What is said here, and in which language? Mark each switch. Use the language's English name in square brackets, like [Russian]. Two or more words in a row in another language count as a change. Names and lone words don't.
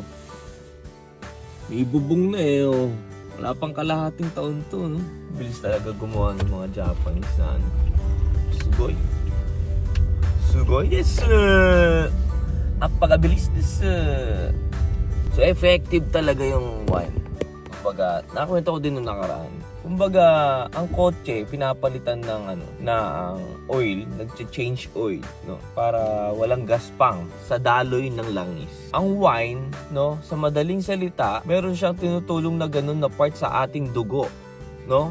[Filipino] May bubong na oh. Wala pang kalahating taon to, no? Bilis talaga gumawa ng mga Japanese na Sugoi. [Japanese] すごいです! [Filipino] Apakabilis desu! [English] So effective [Filipino] talaga yung wine. Kumbaga, nakakwento ko din nung nakaraan. Kumbaga, ang kotse pinapalitan ng ng oil, nagche-change oil, no, para walang gaspang sa daloy ng langis. Ang wine, no, sa madaling salita, meron siyang tinutulong na ganun na part sa ating dugo, no?